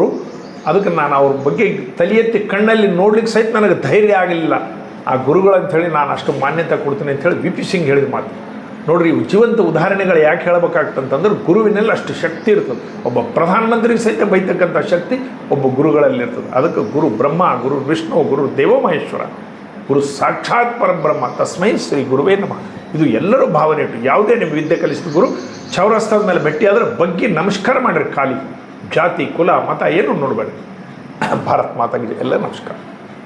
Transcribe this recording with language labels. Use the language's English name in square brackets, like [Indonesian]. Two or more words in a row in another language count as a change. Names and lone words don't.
[Kannada] ಅದಕ್ಕೆ ನಾನು ಅವ್ರ ಬಗ್ಗೆ ತಲೆ ಎತ್ತಿ ಕಣ್ಣಲ್ಲಿ ನೋಡ್ಲಿಕ್ಕೆ ಸಹಿತ ನನಗೆ ಧೈರ್ಯ ಆಗಲಿಲ್ಲ. ಆ ಗುರುಗಳು ಅಂಥೇಳಿ ನಾನು ಅಷ್ಟು ಮಾನ್ಯತೆ ಕೊಡ್ತೀನಿ ಅಂಥೇಳಿ VP ಸಿಂಗ್ ಹೇಳಿದ ಮಾತು. ನೋಡ್ರಿ, ಇವು ಜೀವಂತ ಉದಾಹರಣೆಗಳು ಯಾಕೆ ಹೇಳಬೇಕಾಗ್ತಂತಂದ್ರೆ ಗುರುವಿನಲ್ಲಿ ಅಷ್ಟು ಶಕ್ತಿ ಇರ್ತದೆ. ಒಬ್ಬ ಪ್ರಧಾನಮಂತ್ರಿಗೆ ಸಹಿತ ಬೈತಕ್ಕಂಥ ಶಕ್ತಿ ಒಬ್ಬ ಗುರುಗಳಲ್ಲಿ ಇರ್ತದೆ. [Sanskrit] ಅದಕ್ಕೆ ಗುರು ಬ್ರಹ್ಮ, ಗುರು ವಿಷ್ಣು, ಗುರು ದೇವೋ ಮಹೇಶ್ವರ, ಗುರು ಸಾಕ್ಷಾತ್ ಪರಬ್ರಹ್ಮ, ತಸ್ಮೈ ಶ್ರೀ ಗುರುವೇ ನಮಃ. [Kannada] ಇದು ಎಲ್ಲರೂ ಭಾವನೆ ಇಟ್ಟು, ಯಾವುದೇ ನಿಮ್ಮ ವಿದ್ಯೆ ಕಲಿಸಿದ ಗುರು ಚೌರಸ್ತದ ಮೇಲೆ ಭೇಟಿ ಆದರೆ ಬಗ್ಗೆ ನಮಸ್ಕಾರ ಮಾಡಿರಿ. ಖಾಲಿ ಜಾತಿ ಕುಲ ಮತ ಏನು ನೋಡಬೇಡಿ. ಭಾರತ್ ಮಾತಾಗಿದೆ ಎಲ್ಲ ನಮಸ್ಕಾರ.